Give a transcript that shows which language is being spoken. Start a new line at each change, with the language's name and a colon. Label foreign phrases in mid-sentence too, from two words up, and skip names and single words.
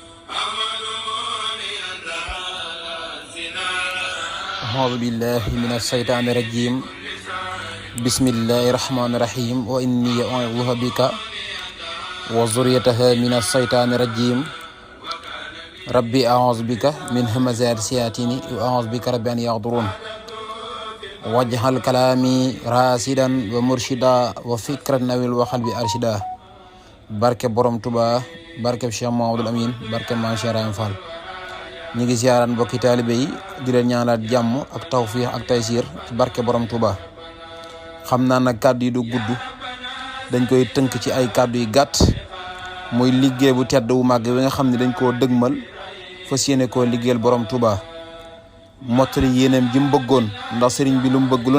Arabic: أعوذ بالله من الشيطان الرجيم بسم الله الرحمن الرحيم وإني أعوذ بك وذريتها من الشيطان الرجيم ربي أعوذ بك من همزات الشياطين وأعوذ بك رب أن يحضرون واجعل كلامي راشدا ومرشدا وفكرا نوير وقلبي أرشدا
Wolof: barke borom Touba barke Cheikh Mamadou Amine barke Maam Cheikh Ibrahima Fall ñi ngi ziaraan mbokki taalibe yi di leen ñaanal jàmm ak tawfiix ak taysiir ci barke borom Touba xam naa nag kàddu yi du gudd dañ koy tënk ci ay kàddu yi gàtt muy liggéey bu tedd wu màgg bi nga xam ne dañ koo dëgmal fas yéene koo liggéeyal borom Touba mottali yéeneem ji mu bëggoon ndax sëriñ bi lu mu bëgg lu ne